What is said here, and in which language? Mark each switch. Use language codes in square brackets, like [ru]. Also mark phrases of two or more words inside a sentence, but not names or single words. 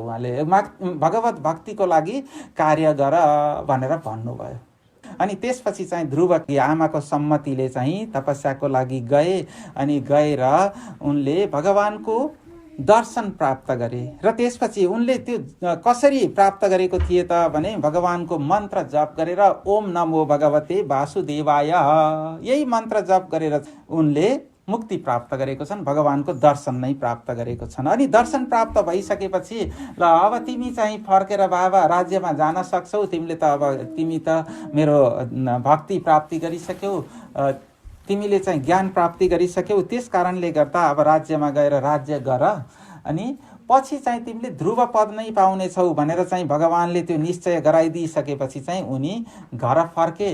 [ne] उहाँले भगवत भक्तिको लागि कार्य गर भनेर भन्नुभयो। अनि त्यसपछि चाहिँ ध्रुवकी आमाको सम्मतिले चाहिँ तपस्याको लागि गए। अनि गएर उनले भगवानको दर्शन प्राप्त गरे। र त्यसपछि उनले त्यो कसरी प्राप्त गरेको थिए त भने भगवानको मन्त्र जप गरेर [sa] ओम नमो भगवते वासुदेवाय [ne] यही मन्त्र जप गरेर उनले मुक्ति प्राप्त गरेको छन्, भगवानको दर्शन नै प्राप्त गरेको छन्। अनि दर्शन प्राप्त भइसकेपछि ल अब तिमी चाहिँ फर्केर बाबा राज्यमा जान सक्छौ, तिमीले त अब तिमी त मेरो भक्ति प्राप्ति गरिसक्यौ, तिमीले चाहिँ ज्ञान प्राप्ति गरिसक्यौ, त्यस कारणले गर्दा अब राज्यमा गएर राज्य गर, अनि पछि चाहिँ तिमीले ध्रुव पद नै पाउनेछौ भनेर चाहिँ भगवानले त्यो निश्चय गराइदिइसकेपछि चाहिँ उनी घर फर्के।